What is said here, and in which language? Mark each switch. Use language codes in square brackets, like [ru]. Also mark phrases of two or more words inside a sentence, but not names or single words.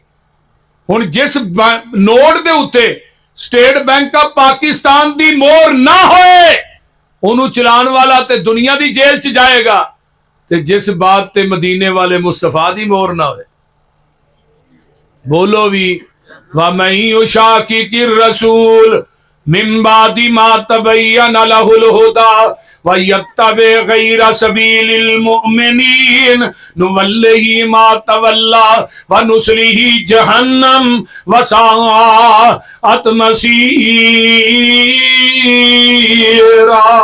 [pa] ہن جس نوٹ دے اتے سٹیٹ بینک آف پاکستان کی مہر نہ ہوئے، انہوں نے چلان والا تے دنیا کی جیل چ جائے گا، تے جس بات تے مدینے والے مصطفیٰ کی مہر نہ ہوئے, بولو بھی [ar] ومن يشاقق الرسول من بعد ما تبين له الهدى ويتبع غير سبيل المؤمنين نوله ما تولى ونصله جهنم وساءت مصيرا.